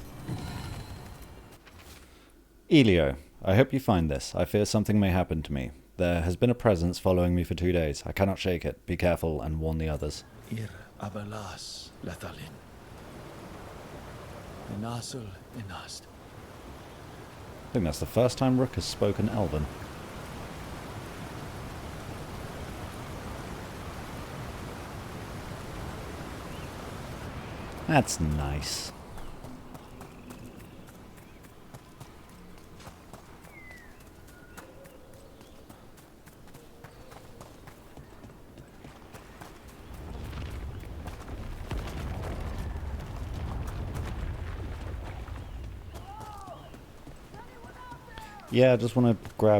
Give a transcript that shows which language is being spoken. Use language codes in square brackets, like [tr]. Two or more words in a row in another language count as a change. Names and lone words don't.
[en] Elio, I hope you find this. I fear something may happen to me. There has been a presence following me for 2 days. I cannot shake it. Be careful and warn the others. Ir abelas lethalin. Inasul inast. I think that's the first time Rook has spoken Elven. That's nice. Yeah, I just want to grab